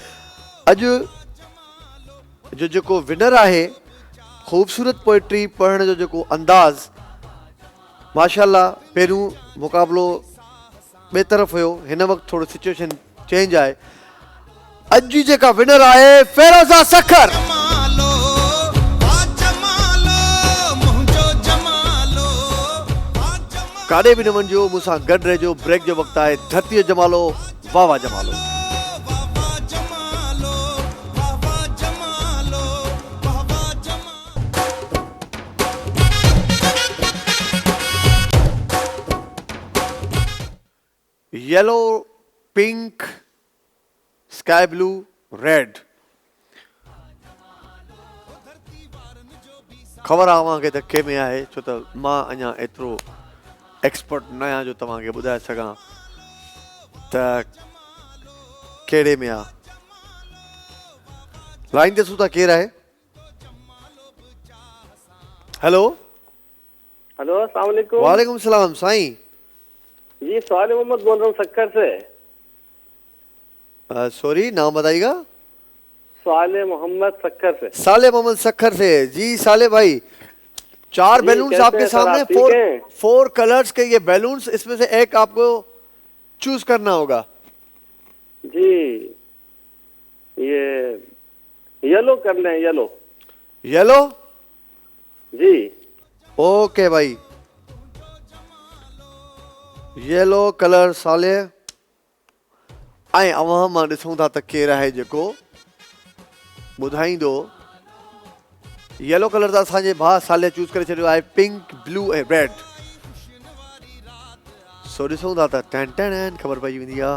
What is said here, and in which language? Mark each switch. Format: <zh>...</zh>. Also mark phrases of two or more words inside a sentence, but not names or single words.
<sd>अॼु जो जेको विनर आहे ख़ूबसूरत पोइट्री पढ़ण जो जेको अंदाज़, माशाल्लाह पहिरियों मुक़ाबिलो ॿिए तरफ़ हुयो, हिन वक़्तु थोरो</sd> <en>situation change</en> <sd>आहे। अॼु जी जेका विनर आहे फिरोजा सखर। काॾे बि न वञिजो, मूंसां गॾु रहिजो, ब्रेक जो वक़्तु आहे। धरतीअ जमालो, वाह वाह जमालो।</sd> <en>yellow, pink, sky blue, red.</en> <sd>ख़बर आहे तव्हांखे त कंहिं में आहे, छो त मां अञा एतिरो एक्सपर्ट न आहियां जो तव्हांखे ॿुधाए सघां त कहिड़े में आहे। लाइन ते सूता केरु आहे? हेलो</sd> <ar>हेलो, السلام عليكم. وعليكم السلام साईं।</ar> <ur>جی صالح محمد بول رہا ہوں سکھر سے. سوری، نام بتائیے گا. صالح محمد سکھر سے. صالح محمد سکھر سے۔ جی صالح بھائی، 4 بیلونز کیسے آپ کے ہیں سر, سامنے, آپ ٹھیک ہیں? 4 کلرز کے یہ بیلونز، اس میں سے ایک آپ کو چوز کرنا ہوگا. جی یہ یلو کرنا ہے، یلو. یلو? جی اوکے بھائی,</ur> <en>yellow color</en> <ur>صالح.</ur> <sd>ऐं अवां मां ॾिसूं था त केरु आहे जेको ॿुधाईंदो। येलो कलर त असांजे भाउ साले चूज़ करे छॾियो आहे,</sd> <en>pink, blue</en> <sd>ऐं रेड। सो ॾिसूं था त टन टन ख़बर पइजी वेंदी आहे।</sd>